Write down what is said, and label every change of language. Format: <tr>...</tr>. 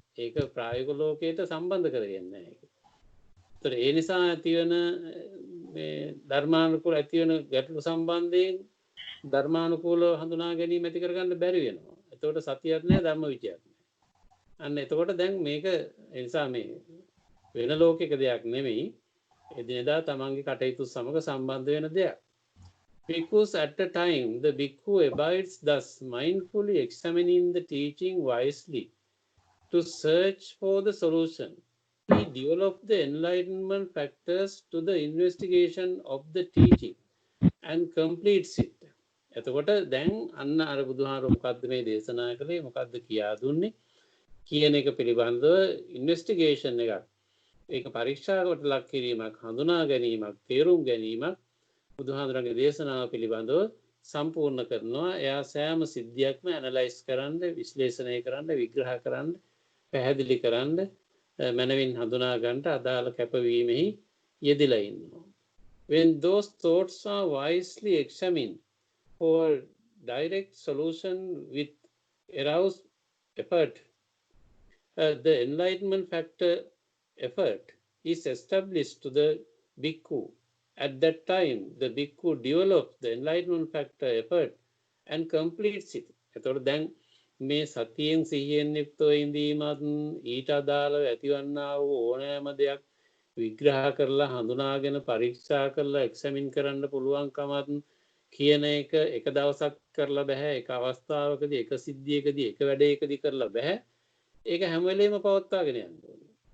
<si>ඒක ප්‍රායෝගික ලෝකයට සම්බන්ධ කරගන්නේ නැහැ. ඒතර ඒ නිසා ඇතිවන මේ ධර්මානුකූල ඇතිවන ගැටලු සම්බන්ධයෙන් ධර්මානුකූල හඳුනා ගැනීම ඇති කරගන්න බැරි වෙනවා. එතකොට සතියක් නැහැ ධම්මවිචයක් නැහැ. අන්න එතකොට දැන් මේක ඒ නිසා මේ වෙන ලෝකයක දෙයක් නෙමෙයි. එදිනෙදා තමන්ගේ කටයුතු සමග සම්බන්ධ වෙන දෙයක්.</si> <en>Because at a time the bhikkhu abides thus mindfully examining the teaching wisely to search for the solution. He develops the enlightenment factors to the investigation of the teaching and completes it.</en> <si>එතකොට දැන් අන්න අර බුදුහාරෝ මොකද්ද මේ දේශනා කළේ මොකද්ද කියා දුන්නේ කියන එක පිළිබඳව ඉන්වෙස්ටිගේෂන් එකක් ඒක පරීක්ෂාවකට ලක් කිරීමක් හඳුනා ගැනීමක් තේරුම් ගැනීමක් බුදුහාඳුරන්ගේ දේශනාව පිළිබඳව සම්පූර්ණ කරනවා එයා සෑම සිද්ධියක්ම ඇනලයිස් කරන්න විශ්ලේෂණය කරන්න විග්‍රහ කරන්න පැහැදිලි කරන්න මනවින් හඳුනා ගන්නට අදාළ කැපවීමෙහි යෙදලා ඉන්නවා</si> <en>when those thoughts are wisely examined for direct solution with aroused effort the enlightenment factor effort is established to the bhikkhu. At that time, the bhikkhu develops the enlightenment factor effort and completes it.</en> <si>එතකොට දැන් මේ සතියෙන් සිහියෙන් යුක්තව ඉඳීමත් ඊට අදාළව ඇතිවන්නා වූ ඕනෑම දෙයක් විග්‍රහ කරලා හඳුනාගෙන පරීක්ෂා කරලා එක්සැමින් කරන්න පුළුවන්කමත් කියන එක එක දවසක් කරලා බෑ එක අවස්ථාවකදී එක සිද්ධියකදී එක වැඩේකදී කරලා බෑ ඒක හැම වෙලේම පවත්වාගෙන යන්න ඕනේ.</si>